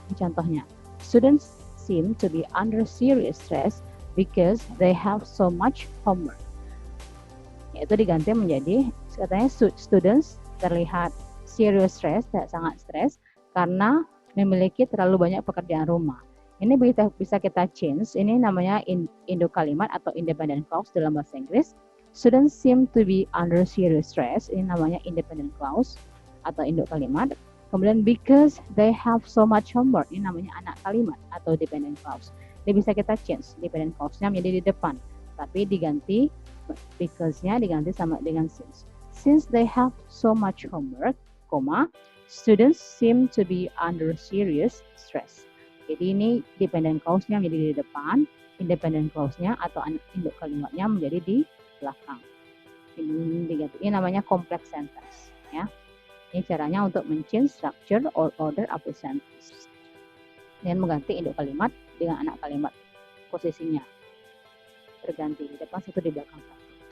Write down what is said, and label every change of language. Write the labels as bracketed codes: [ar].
[id] Contohnya, [en] students seem to be under serious stress because they have so much homework. [id] Yaitu diganti menjadi, katanya students terlihat [en] serious stress, [id] sangat stres karena memiliki terlalu banyak pekerjaan rumah. Ini bisa kita change, ini namanya indo kalimat atau independent clause dalam bahasa Inggris. [en] Students seem to be under serious stress, [id] ini namanya independent clause atau indo kalimat. Kemudian [en] because they have so much homework, [id] ini namanya anak kalimat atau dependent clause. Dia bisa kita change dependent clause-nya menjadi di depan, tapi diganti because-nya diganti sama dengan since. [en] Since they have so much homework, students seem to be under serious stress. [id] Jadi ini dependent clause-nya menjadi di depan, independent clause-nya atau induk kalimatnya menjadi di belakang. Ini diganti. Ini namanya complex sentence, ya. Ini caranya untuk men-change [en] structure or order of the sentence. [id] Dan mengganti induk kalimat dengan anak kalimat, posisinya terganti di depan satu di belakang satu.